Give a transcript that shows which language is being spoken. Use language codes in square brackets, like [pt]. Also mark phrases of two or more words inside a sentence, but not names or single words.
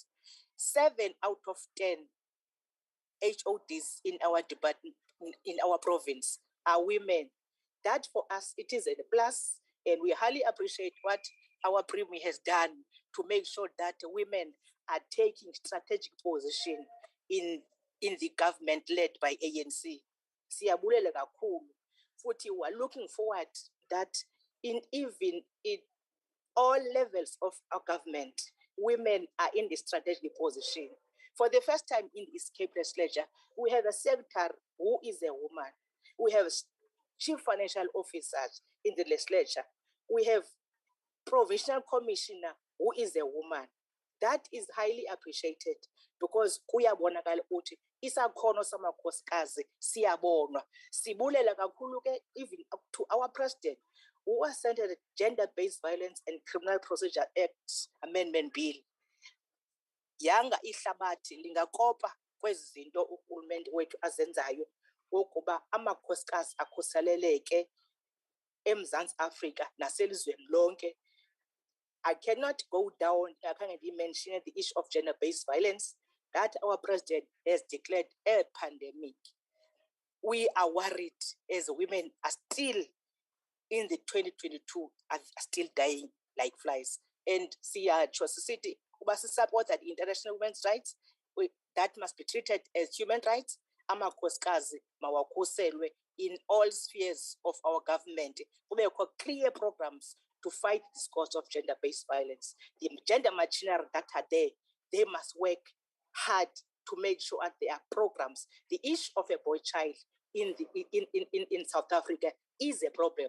[en] 7 out of 10 HODs in our department, in our province, are women. That for us, it is a plus, and we highly appreciate what our Premier has done to make sure that women are taking strategic position in the government led by ANC. [xh] Siyabulela kakhulu. [en] Futhi we are looking forward that in all levels of our government, women are in the strategic position. For the first time in this Cape legislature, we have a secretary who is a woman. We have chief financial officers in the legislature. We have provincial commissioner who is a woman. That is highly appreciated because [xh] kuyabonakala ukuthi isakhono samakhosikazi siyabonwa. Sibulela kakhulu ke [en] even up to our president who assented the Gender-Based Violence and Criminal Procedure Act Amendment Bill. [xh] Yanga ihlabathi lingakopa kwezi zinto uhulumende wethu azenzayo ukuba amakhosikazi akhuseleleke eMzantsi Afrika naselizweni lonke. [en] I cannot go down, I can't even mention the issue of gender-based violence that our president has declared a pandemic. We are worried as women are still in the 2022, are still dying like flies. And see, City, support that international women's rights, that must be treated as human rights. [xh] Amakhosikazi mawakhuselwe [en] in all spheres of our government. We have clear programs to fight this cause of gender-based violence. The gender machinery that are there, they must work hard to make sure that there are programs. The issue of a boy child in South Africa is a problem.